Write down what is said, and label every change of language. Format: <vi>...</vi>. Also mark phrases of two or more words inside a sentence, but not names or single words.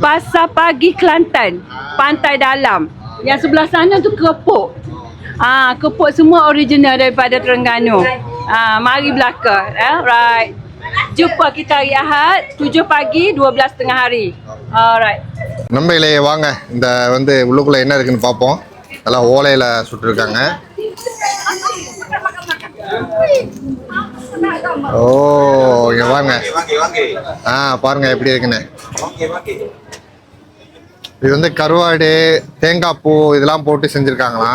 <ms>Pasar Pagi Kelantan, Pantai Dalam. Yang sebelah sana tu Kepok. Kepok semua original daripada Terengganu. Mari belakang. Right. Jumpa kita hari Ahad 7 pagi 12.30 hari. Alright.</ms> <ta>நம்ம இலையே வாங்க, இந்த வந்து உள்ளுக்குள்ள என்ன இருக்குன்னு பார்ப்போம். நல்லா ஓலையில சுட்டுருக்காங்க. ஓ இங்க வாங்க. பாருங்க எப்படி இருக்குன்னு. இது வந்து கருவாடு, தேங்காய் பூ இதெல்லாம் போட்டு செஞ்சிருக்காங்களாம்.</ta>